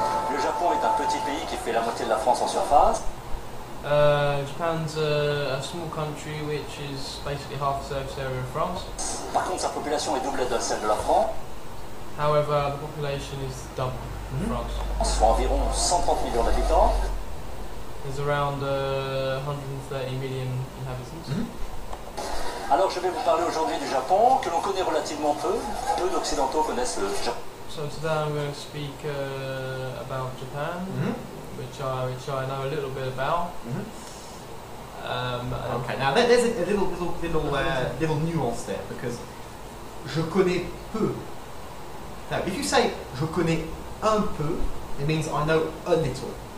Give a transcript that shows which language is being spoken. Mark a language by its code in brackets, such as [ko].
[fr] Le Japon est un petit pays qui fait la moitié de la France en surface. [en] Japan's a small country which is basically half the surface area of France. [fr] Par contre, sa population est double de celle de la France, [en] However, the population is double in France. [fr] soit environ 130 millions d'habitants. [en] There's around 130 million inhabitants. [fr] Alors, je vais vous parler aujourd'hui du Japon, que l'on connaît relativement peu. Peu d'Occidentaux connaissent le Japon. [en] So today I'm going to speak about Japan, which I know a little bit about. Okay, now there's a little nuance there, because [fr] je connais peu. [en] Now, if you say [fr] je connais un peu, [en] it means I know a little.